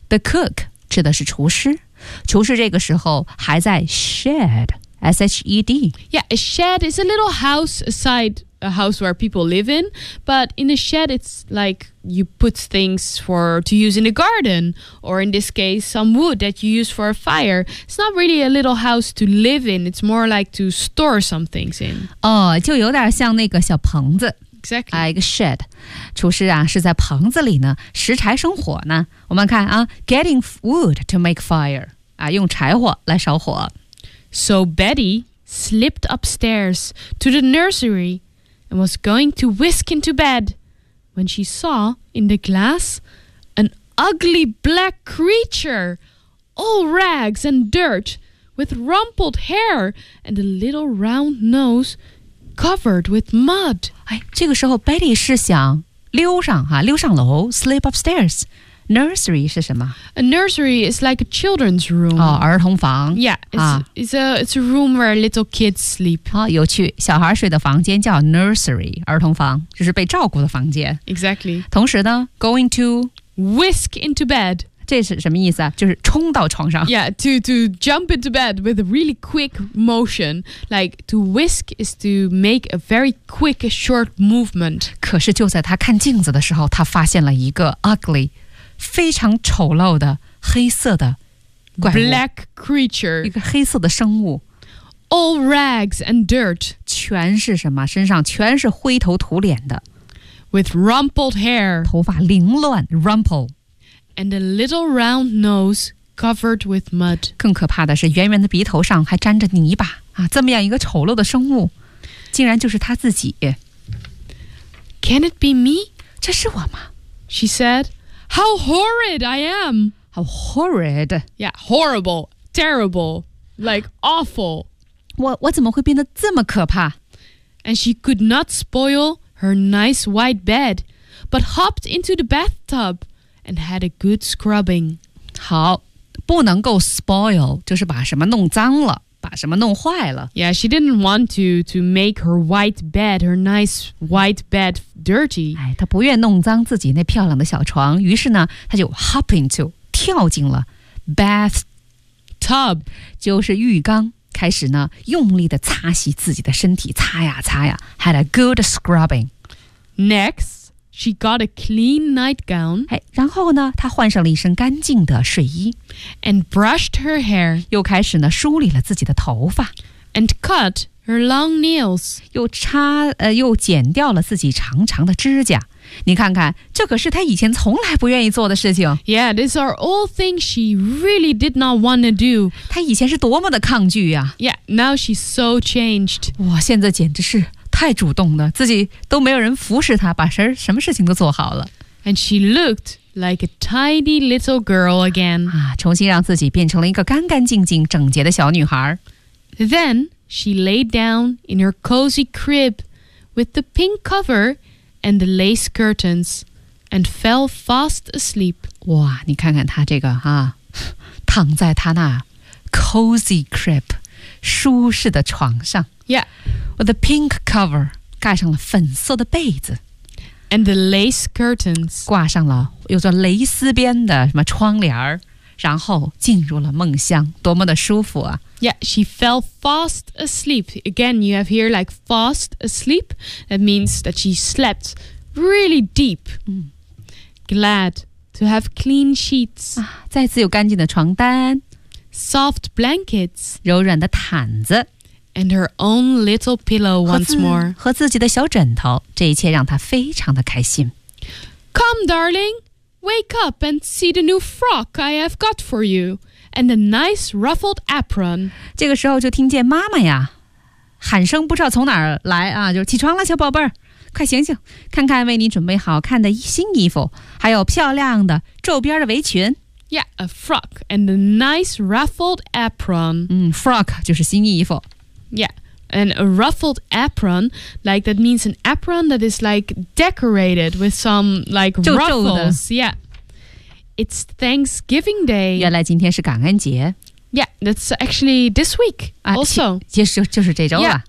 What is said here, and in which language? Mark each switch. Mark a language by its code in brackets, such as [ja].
[en] The cook [zh] 指的是厨师，厨师这个时候还在 shed, S-H-E-D. [en] Yeah, a shed is a little house aside a house where people live in. But in a shed, it's like you put things for to use in a garden, or in this case, some wood that you use for a fire. It's not really a little house to live in. It's more like to store some things in. [zh] Oh, 就有点像那个小棚子。 [en] Exactly. Like a shed. [zh] 厨师啊，是在棚子里呢，拾柴生火呢。我们看啊， [en] getting wood to make fire. [zh] 啊，用柴火来烧火。 [en] So Betty slipped upstairs to the nursery and was going to whisk into bed when she saw in the glass an ugly black creature, all rags and dirt, with rumpled hair and a little round nose covered with mud. [zh] 哎，这个时候 Betty 是想溜上哈，溜上楼 [en] slip upstairs. [zh] Nursery 是什么 [en] ？A nursery is like a children's room. [zh] 哦，儿童房。 [en] Yeah, it's a room where little kids sleep. [zh] 哦，有趣，小孩睡的房间叫 nursery， 儿童房，就是被照顾的房间。 [en] Exactly. [zh] 同时呢 ， [en] going to whisk into bed， [zh] 这是什么意思啊？就是冲到床上。 [en] Yeah, to jump into bed with a really quick motion. Like to whisk is to make a very quick, short movement. [zh] 可是就在他看镜子的时候，他发现了一个 ugly。非常丑陋的黑色的怪物 [en] Black creature [zh] 一个黑色的生物 [en] All rags and dirt [zh] 全是什么身上全是灰头土脸的 [en] With rumpled hair [zh] 头发凌乱 Rumple [en] And a little round nose covered with mud [zh] 更可怕的是圆圆的鼻头上还沾着泥巴、啊、这么样一个丑陋的生物竟然就是他自己 [en] Can it be me? [zh] 这是我吗 [en] She saidHow horrid I am! How horrid? Yeah, horrible, terrible, like awful. [zh] 我怎么会变得这么可怕? [en] And she could not spoil her nice white bed, but hopped into the bathtub and had a good scrubbing. [zh] 好,不能够 spoil, 就是把什么弄脏了。把什么弄坏了 [en] Yeah, she didn't want to make her white bed, her nice white bed dirty. [zh] 哎，她不愿弄脏自己那漂亮的小床，于是呢，她就 [en] hop into [zh] 跳进了 bath [en] tub， [zh] 就是浴缸，开始呢用力的擦洗自己的身体，擦呀擦呀 ， [en] had a good scrubbing. Next, she got a clean nightgown. [zh] 哎，然后呢，她换上了一身干净的睡衣。 [en] And brushed her hair. [zh] 又开始呢梳理了自己的头发 [en] And cut her long nails. [zh] 又剪掉了自己长长的指甲。你看看，这可是她以前从来不愿意做的事情。 [en] Yeah, these are all things she really did not want to do. [zh] 她以前是多么的抗拒呀。 [en] Yeah, now she's so changed. [zh] 哇，现在简直是太主动了，自己都没有人服侍她，把什么事情都做好了。 [en] And she looked. Like a tidy little girl again. [zh] 啊，重新让自己变成了一个干干净净、整洁的小女孩。 [en] Then she laid down in her cozy crib with the pink cover and the lace curtains and fell fast asleep. [zh] 哇，你看看她这个啊，躺在她那 [en] cozy crib [zh] 舒适的床上。 [en] Yeah. With the pink cover [zh] 盖上了粉色的被子。 [en] And the lace curtains. [zh] 挂上了有着蕾丝边的什么窗帘然后进入了梦乡多么的舒服啊。 [en] Yeah, she fell fast asleep. Again, you have here like fast asleep. That means that she slept really deep. Glad to have clean sheets. 啊， [zh] 再次有干净的床单。 [en] Soft blankets. [zh] 柔软的毯子。 [en] And her own little pillow once more. [zh] 和自己的小枕头，这一切让她非常的开心。 [en] Come, darling, wake up and see the new frock I have got for you, and a nice ruffled apron. [zh] 这个时候就听见妈妈呀，喊声不知道从哪儿来啊，就起床了，小宝贝儿，快醒醒，看看为你准备好看的新衣服，还有漂亮的皱边的围裙。 [en] Yeah, a frock and a nice ruffled apron. [zh] Frock 就是新衣服。 [en] Yeah, and a ruffled apron, like that means an apron that is like decorated with some like ruffles. Yeah, it's Thanksgiving Day. [zh] 原来今天是感恩节。 [en] Yeah, that's actually this week also. [zh] 就是这周了。